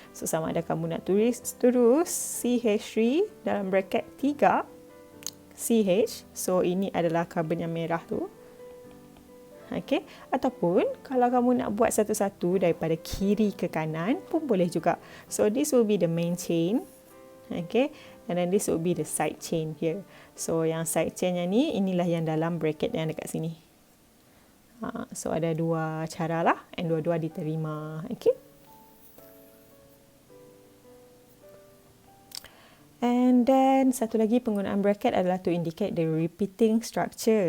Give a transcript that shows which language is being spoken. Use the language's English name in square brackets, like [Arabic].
[Malay] So sama ada kamu nak tulis terus CH3 dalam bracket 3 CH, so ini adalah carbon yang merah tu. Okay, ataupun kalau kamu nak buat satu-satu daripada kiri ke kanan pun boleh juga. [English] So this will be the main chain. Okay, and then this will be the side chain here. [Malay] So yang side chainnya ni, inilah yang dalam bracket yang dekat sini. So ada 2 cara lah, and dua-dua diterima. Okay. [English] And then [Malay] satu lagi penggunaan bracket adalah [English] to indicate the repeating structure.